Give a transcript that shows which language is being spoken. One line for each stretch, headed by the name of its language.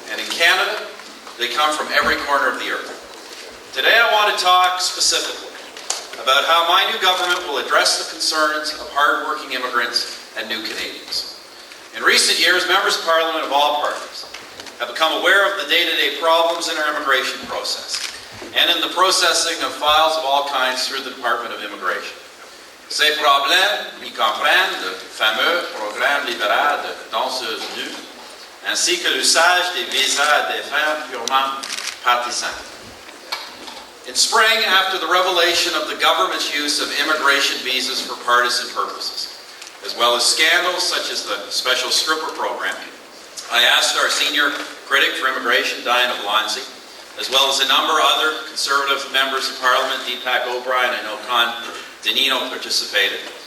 English: And in Canada, they come from every corner of the earth. Today I want to talk specifically about how my new government will address the concerns of hard-working immigrants and new Canadians. In recent years, members of Parliament of all parties have become aware of the day-to-day problems in our immigration process and in the processing of files of all kinds through the Department of Immigration.
French: Ces problèmes y comprennent le fameux programme libéral de danseuses nues, ainsi que l'usage des visas à des fins purement partisans.
English: In spring, after the revelation of the government's use of immigration visas for partisan purposes, as well as scandals such as the special stripper program, I asked our senior critic for immigration, Diana Valencia, as well as a number of other Conservative members of Parliament, Deepak O'Brien and Okan Danino participated.